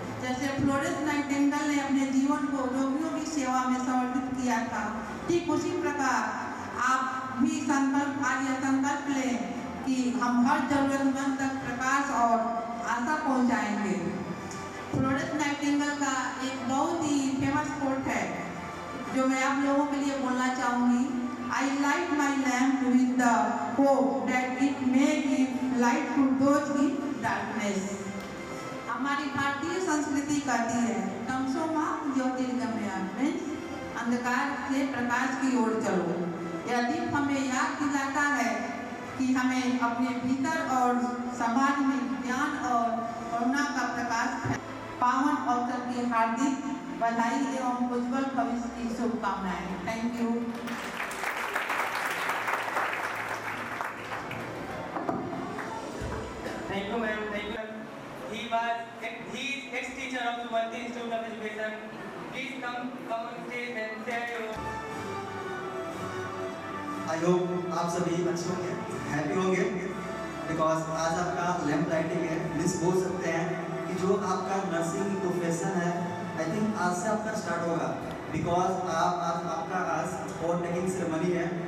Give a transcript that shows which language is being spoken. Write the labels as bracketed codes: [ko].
[hi] जैसे Florence Nightingale ने अपने जीवन को रोगियों की सेवा में समर्पित किया था, ठीक उसी प्रकार आप भी संकल्प लें कि हम हर जरूरतमंद तक प्रकाश और आशा पहुंचाएंगे। फ्लोरेंस नाइटिंगेल का एक बहुत ही फेमस कोट है जो मैं आप लोगों के लिए बोलना चाहूँगी। [en] I light my lamp with the hope that it may give light to those in darkness. [hi] हमारी भारतीय संस्कृति कहती है तमसो मां ज्योतिर्गमय, मीन्स अंधकार से प्रकाश की ओर चलो। यह दीप हमें याद दिलाता है कि हमें अपने भीतर और समाज में ज्ञान और करुणा का प्रकाश। पावन अवसर की हार्दिक बधाई एवं उज्जवल भविष्य की शुभकामनाएं। Thank you. [en] Thank you, ma'am. Thank you. He is ex-teacher of Subhanti Institute of Education. Please come on stage and share your. I hope [hi] आप सभी अच्छे होंगे, हैप्पी होंगे, बिकॉज आज आपका लैम्प लाइटिंग है। मिस बोल सकते हैं कि जो आपका नर्सिंग प्रोफेशन है, आई थिंक आज से आपका स्टार्ट होगा, बिकॉज आपका आज ओथ टेकिंग सेरेमनी है।